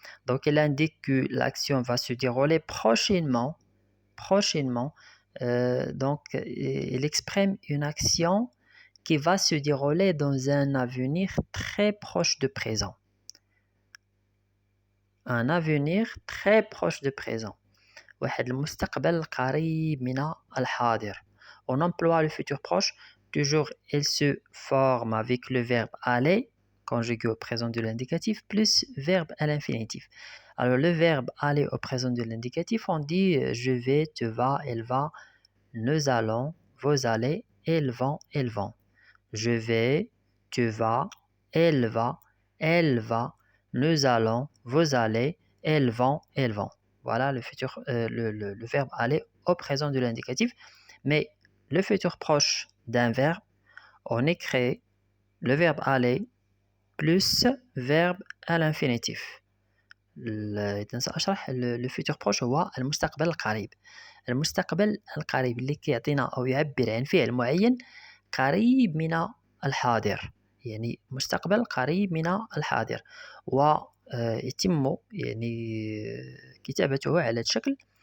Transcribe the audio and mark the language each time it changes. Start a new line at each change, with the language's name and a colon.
French: Donc, elle indique que l'action va se dérouler prochainement. Donc, elle exprime une action qui va se dérouler dans un avenir très proche de présent. Un avenir très proche de présent.
Arabic: واحد المستقبل قريب من الحاضر.
French: On emploie le futur proche. Toujours, il se forme avec le verbe aller, conjugué au présent de l'indicatif, plus verbe à l'infinitif. Alors, le verbe aller au présent de l'indicatif, on dit je vais, tu vas, elle va, nous allons, vous allez, elles vont, elles vont. Je vais, tu vas, elle va, nous allons, vous allez, elles vont, elles vont. Voilà le futur, le verbe aller au présent de l'indicatif. Mais le futur proche d'un verbe, on écrit le verbe aller plus verbe à l'infinitif.
Arabic: إذا سأشرح le futur proche هو المستقبل القريب. المستقبل القريب اللي كيعطينا أو يعبر عن فعل معين قريب من الحاضر، يعني مستقبل قريب من الحاضر، ويتم يعني كتابته على هذا الشكل.